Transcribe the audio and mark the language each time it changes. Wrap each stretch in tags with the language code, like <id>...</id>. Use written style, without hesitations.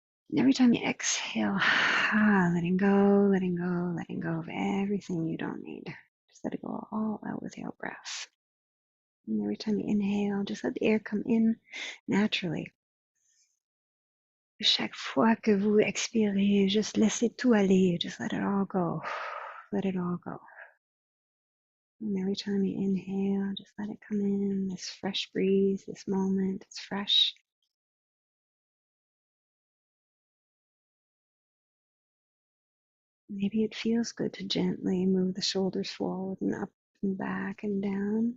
<en>And every time you exhale, letting go, letting go, letting go of everything you don't need. Just let it go all out with your breath. And every time you inhale, just let the air come in naturally.</en> <fr>Chaque fois que vous expirez, just laissez tout aller.</fr> <en>Just let it all go. Let it all go. And every time you inhale, just let it come in. This fresh breeze, this moment, it's fresh. Maybe it feels good to gently move the shoulders forward and up and back and down.</en>